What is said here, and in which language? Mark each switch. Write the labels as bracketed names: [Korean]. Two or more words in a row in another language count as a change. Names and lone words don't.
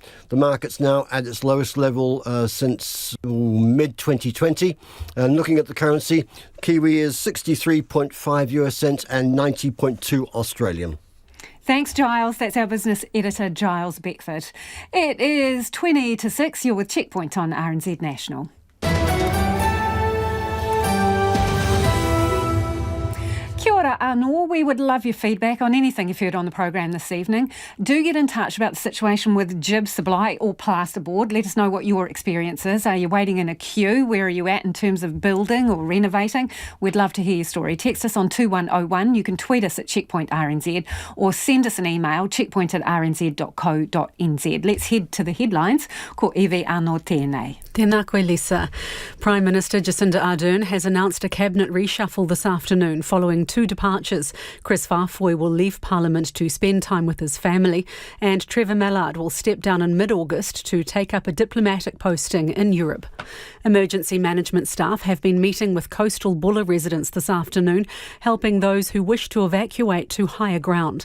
[English] The market's now at its lowest level since mid-2020. And looking at the currency, Kiwi is 63.5 US cents and 90.2 Australian. Thanks, Giles. That's our business editor, Giles Beckford. It is 20 to 6. You're with Checkpoint on RNZ National. [Māori] Kia ora anō. [English] We would love your feedback on anything you've heard on the program this evening. Do get in touch about the situation with jib supply or plasterboard. Let us know what your experience is. Are you waiting in a queue? Where are you at in terms of building or renovating? We'd love to hear your story. Text us on 2101. You can tweet us at Checkpoint RNZ or send us an email, checkpoint@rnz.co.nz. Let's head to the headlines. [Māori] Ko iwi anō tēnei. Tēnā koe, [English] Lisa. Prime Minister Jacinda Ardern has announced a cabinet reshuffle this afternoon following 2 departures. Chris Farfoy will leave Parliament to spend time with his family, and Trevor Mallard will step down in mid-August to take up a diplomatic posting in Europe. Emergency management staff have been meeting with coastal Bulla residents this afternoon, helping those who wish to evacuate to higher ground.